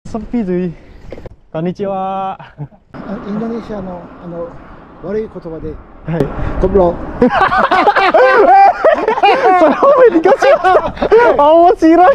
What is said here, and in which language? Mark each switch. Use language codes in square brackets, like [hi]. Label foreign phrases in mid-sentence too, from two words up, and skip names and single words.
[id] sepi cuy. [ja] Konnichiwa. インドネシアの悪い言葉で [id] Hai. goblok. Sampai dikasih awas sirai.